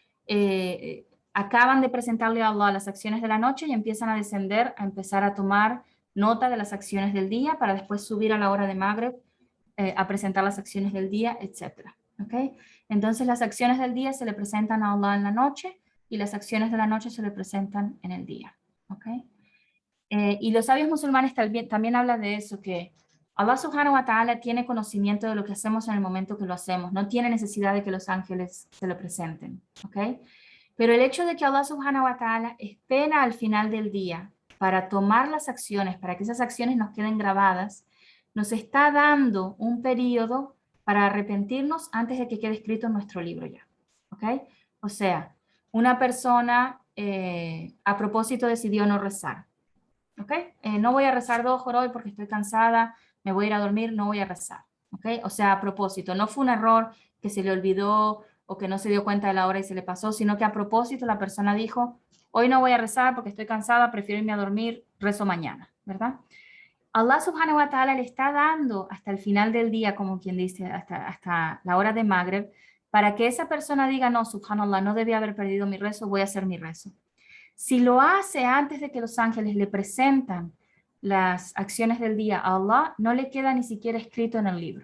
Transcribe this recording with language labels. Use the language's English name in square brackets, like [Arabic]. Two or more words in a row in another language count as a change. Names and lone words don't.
[Spanish] Acaban de presentarle a Allah las acciones de la noche y empiezan a descender, a empezar a tomar nota de las acciones del día para después subir a la hora de Maghrib a presentar las acciones del día, etc. ¿Okay? Entonces las acciones del día se le presentan a Allah en la noche y las acciones de la noche se le presentan en el día. ¿Okay? Y los sabios musulmanes también hablan de eso, que Allah [Arabic] سبحانه وتعالى [Spanish] tiene conocimiento de lo que hacemos en el momento que lo hacemos, no tiene necesidad de que los ángeles se lo presenten. ¿Okay? Pero el hecho de que Allah [Arabic] سبحانه وتعالى [Spanish] espera al final del día para tomar las acciones, para que esas acciones nos queden grabadas, nos está dando un periodo para arrepentirnos antes de que quede escrito en nuestro libro ya. ¿Ok? O sea, una persona a propósito decidió no rezar. ¿Ok? No voy a rezar 2 horas hoy porque estoy cansada, me voy a ir a dormir, no voy a rezar. ¿Ok? O sea, a propósito, no fue un error que se le olvidó o que no se dio cuenta de la hora y se le pasó, sino que a propósito la persona dijo, hoy no voy a rezar porque estoy cansada, prefiero irme a dormir, rezo mañana, ¿verdad? Allah [Arabic] سبحانه وتعالى [Spanish] le está dando hasta el final del día, como quien dice, hasta la hora de Maghrib, para que esa persona diga, no, subhanallah, no debía haber perdido mi rezo, voy a hacer mi rezo. Si lo hace antes de que los ángeles le presentan las acciones del día a Allah, no le queda ni siquiera escrito en el libro.